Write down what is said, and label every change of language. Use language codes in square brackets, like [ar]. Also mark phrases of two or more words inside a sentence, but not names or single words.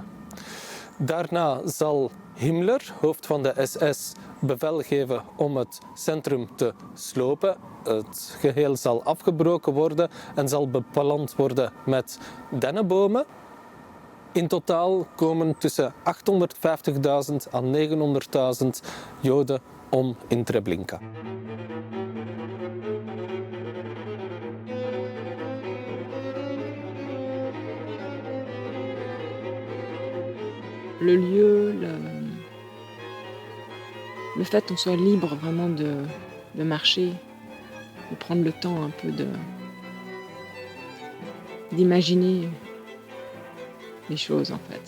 [nl] Daarna zal Himmler, hoofd van de SS, bevel geven om het centrum te slopen. Het geheel zal afgebroken worden en zal beplant worden met dennenbomen. In totaal komen tussen 850.000 en 900.000 Joden om in Treblinka. [fr] Le lieu, le fait qu'on soit libre vraiment de marcher, de prendre le temps un peu d'imaginer les choses en fait.